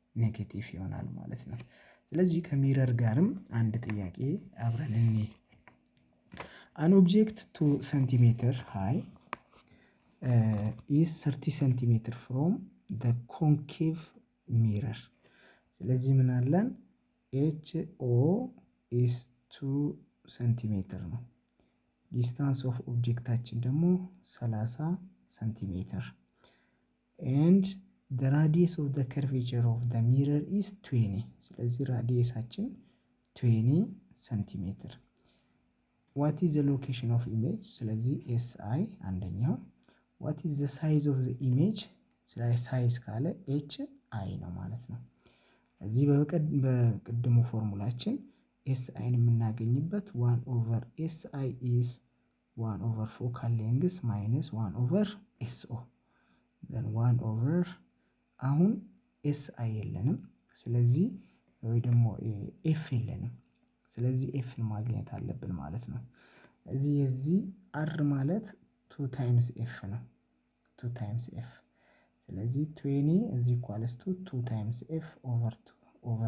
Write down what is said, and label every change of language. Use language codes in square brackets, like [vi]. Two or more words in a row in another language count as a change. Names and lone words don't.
[am] ኔጌቲቭ ይሆናል ማለት ነው። ስለዚህ ከሚረር ጋርም አንድ ጥያቄ አብረን እኔ [en] an object 2 centimeter high is 30 centimeter from the concave mirror። [am] ስለዚህ ምን አለን? [en] H O is 2 centimeter [am] ነው። [en] distance of [am] ኦብጀክታችን ደግሞ 30 [en] centimeter and the radius of the curvature of the mirror is 20። [am] ስለዚህ ራዲየሳችን 20 ሴንቲሜትር። [en] what is the location of image? [am] ስለዚህ SI አንደኛው። [en] what is the size of the image? [am] ስለዚህ ሳይዝ ካለ HI ነው ማለት ነው። እዚህ በቅድሙ ፎርሙላችን SIን የምናገኝበት [en] 1 over SI is 1 over focal length minus 1 over SO then [am] 1 over አሁን SI የለንም፣ ስለዚህ ወይ ደግሞ ኤፍ የለንም። ስለዚህ ኤፍን ማግኘት አለብን ማለት ነው። እዚህ የዚህ አር ማለት 2 [en] times F [am] ነው። [en] 2 times F። [am] ስለዚህ 20 እዚህ [en] equals to 2 times F over